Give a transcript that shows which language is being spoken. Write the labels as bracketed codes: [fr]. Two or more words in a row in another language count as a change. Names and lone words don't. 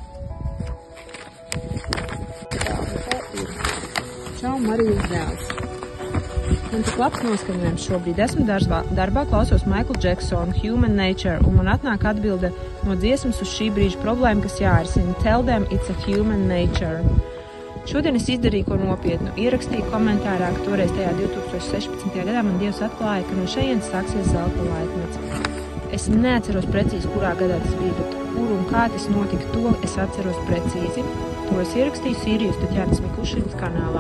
[lv] Čau, Marijas dēls. Man tik labs noskaņojums šobrīd. Esmu darbā, klausos Michael Jacksonu, Human Nature, un man atnāk atbilde no dziesmas uz šī brīža problēma, kas jārisina. [en] Tell them it's a human nature. [lv] Šodien es izdarīju ko nopietnu. Ierakstīju komentārā, ka toreiz tajā 2016. gadā man Dievs atklāja, ka no šejienes sāksies zelta laikmets. Es neatceros precīzi, kurā gadā tas bija, bet kur un kā tas notika, to es atceros precīzi. To es ierakstīju Sīrijas Taķēnas Mikušinas kanālā.